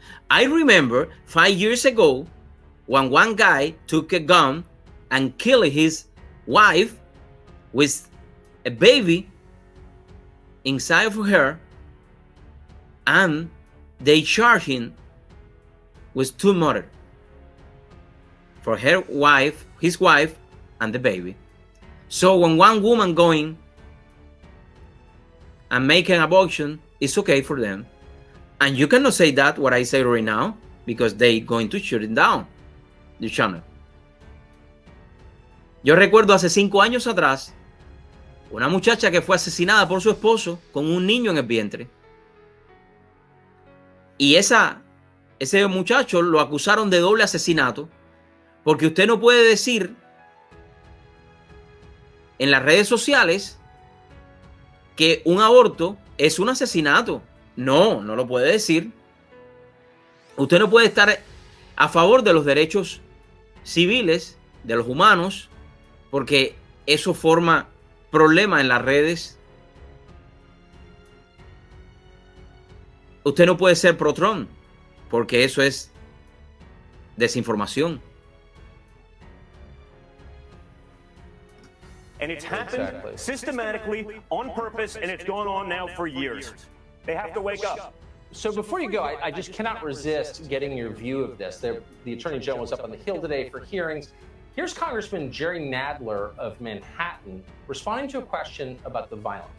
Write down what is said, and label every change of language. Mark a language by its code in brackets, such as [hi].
[en] I remember 5 years ago when one guy took a gun and killed his wife with a baby inside of her, and they charged him with 2 murders for his wife, and the baby. So when one woman going and make an abortion, it's okay for them. And you cannot say that, what I say right now, because they going to shut it down, the channel. [es] Yo recuerdo hace 5 años atrás, una muchacha que fue asesinada por su esposo con un niño en el vientre. Y ese muchacho lo acusaron de doble asesinato, porque usted no puede decir en las redes sociales que un aborto es un asesinato. No, no lo puede decir. Usted no puede estar a favor de los derechos civiles de los humanos, porque eso forma problemas en las redes. Usted no puede ser pro-Trump, porque eso es desinformación. [en] And it's happened systematically, on purpose, and it's gone on now for years. They have to wake up. So before you go, I just cannot resist getting your view of this. The Attorney General was up on the Hill today for hearings. Here's Congressman Jerry Nadler of Manhattan responding to a question about the violence.